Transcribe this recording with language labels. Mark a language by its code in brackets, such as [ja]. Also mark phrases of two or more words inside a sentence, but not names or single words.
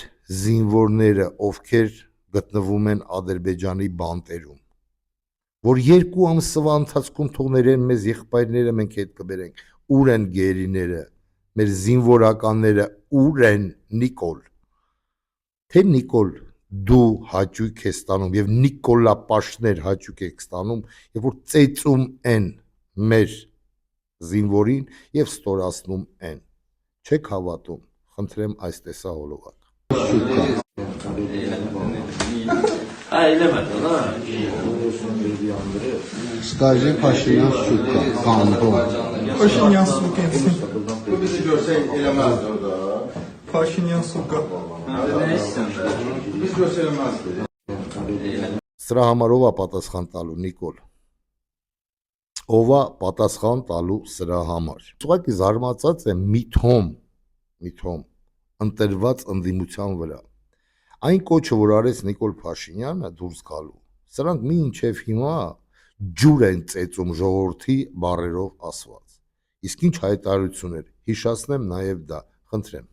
[hy] զինվորները, ովքեր գտնվում են Ադրբեջանի բանտերում, որ 2 ամսվա ընթացքում թող ներեն մեզ եղբայրները, մենք հետ կբերենք, ուր են գերիները, մեր զինվորականները ուր են, Նիկոլ, թե Նիկոլ դու հաճույք ես ստանում եւ Նիկոլապաշտներ հաճույք եք ստանում, եւ որ ծեծում են մեր զինվորին եւ ստորացնում են, չեք հավատում, խնդրեմ այս տեսահոլովակ։ [ru] Скажи Пашинян, сука, гандон. Пашинян, сука. Пашинян, сука. [hy] Սրա համար ով է պատասխան տալու, Նիկոլ։ Ով է պատասխան տալու սրա համար։ Ուղղակի զարմացած եմ միթոմ ընտրված ընդդիմության վրա։ Այն կոչը, որ արեց Նիկոլ Փաշինյանը դուրս գալու, սրանք մինչև հիմա ջուր են ծեծում ժողովրդի բառերով ասված։ Իսկ ինչ հայտարարություններ, հիշացնեմ նաև դա, խնդրեմ։